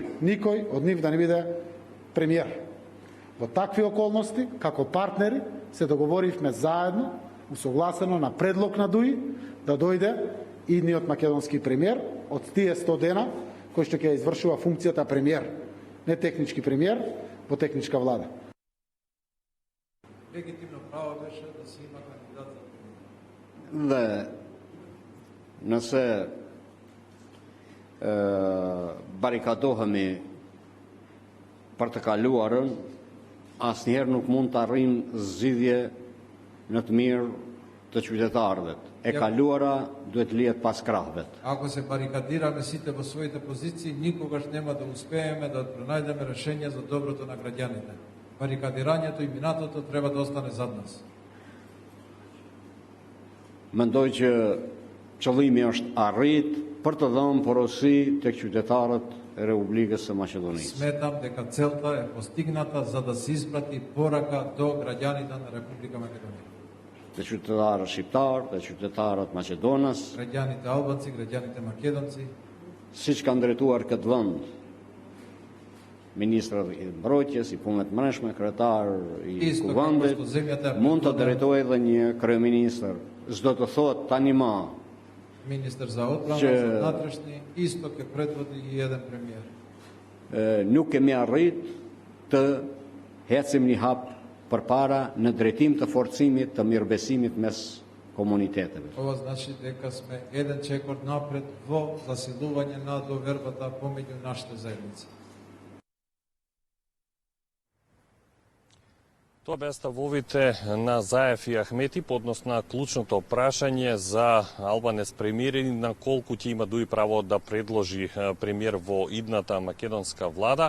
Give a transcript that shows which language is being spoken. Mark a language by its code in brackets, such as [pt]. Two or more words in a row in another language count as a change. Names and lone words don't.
[mk] Никој од нив да не биде премиер. Во такви околности, како партнери, се договоривме заедно, усогласено на предлог на ДУИ, да дојде идниот македонски премиер од тие 100 дена, кој што ќе извршува функцијата премиер, не технички премиер, во техничка влада. Легитимно право беше да се има кандидат за премиер. [sq] Dhe nëse barikadohemi për të kaluarën, asnjëherë nuk mund të arrijmë zgjidhje në të mirë të qytetarëve. E kaluara duhet lihet pas krahëve. [mk] Ако се барикадираме сите во своите позиции, никогаш нема да успееме да пронајдеме решение за доброто на граѓаните. Барикадирањето и минатото треба да остане зад нас. [sq] Mendoj që qëllimi është arrit për të dhënë porosi tek qytetarët e Republikës së Maqedonisë. [mk] Сметам дека целта е постигната за да се испрати порака до граѓаните на Република Македонија. [sq] Të qytetarët shqiptar, të qytetarët Maqedonës, [mk] Граѓаните албанци, граѓаните македонци, [sq] siç kanë drejtuar këtë vend ministrat e mbrojtjes, i punëve të mbrëmshme, kryetar i [mk] Isto [sq] kuvendit, [mk] како што земјата е [sq] mund të [mk] prethodna- [sq] drejtojë edhe një kryeministër. S'do të thotë tani më [mk] министер за одбрана, Че- за внатрешни, исто ќе предводи и еден премиер. [sq] nuk kemi arrit të hecim një hap përpara në drejtim të forcimit të mirëbesimit mes komuniteteve. [mk] Ова значи дека сме еден чекор напред во засилување на довербата помеѓу нашите заедници. Тоа беа ставовите на Заев и Ахмети по однос на клучното прашање за Албанец премиер и на колку ќе има дуи право да предложи премиер во идната македонска влада.